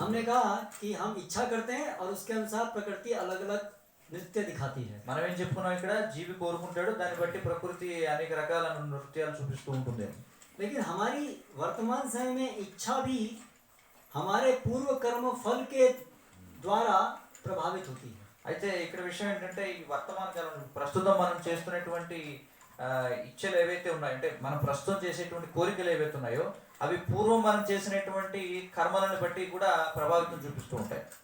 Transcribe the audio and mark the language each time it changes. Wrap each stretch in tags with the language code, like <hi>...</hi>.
<hi>हमने कहा कि हम इच्छा करते हैं और उसके अनुसार प्रकृति अलग अलग नृत्य दिखाती है.</hi> <te>మనం ఏం చెప్పుకున్నాం, ఇక్కడ జీవి కోరుకుంటాడు, దాన్ని బట్టి ప్రకృతి అనేక రకాల నృత్యాలు చూపిస్తూ ఉంటుంది.</te> <hi>लेकिन हमारी वर्तमान समय में इच्छा भी हमारे पूर्व कर्म फल के द्वारा प्रभावित होती है.</hi> <te>అయితే ఇక్కడ విషయం ఏంటంటే ఈ వర్తమాన కాలం ప్రస్తుతం మనం చేస్తున్నటువంటి ఇచ్చలు ఏవైతే ఉన్నాయో, అంటే మనం ప్రస్తుతం చేసేటువంటి కోరికలు ఏవైతే ఉన్నాయో అవి పూర్వం మనం చేసినటువంటి కర్మలను బట్టి కూడా ప్రభావితం చూపిస్తూ ఉంటాయి.</te>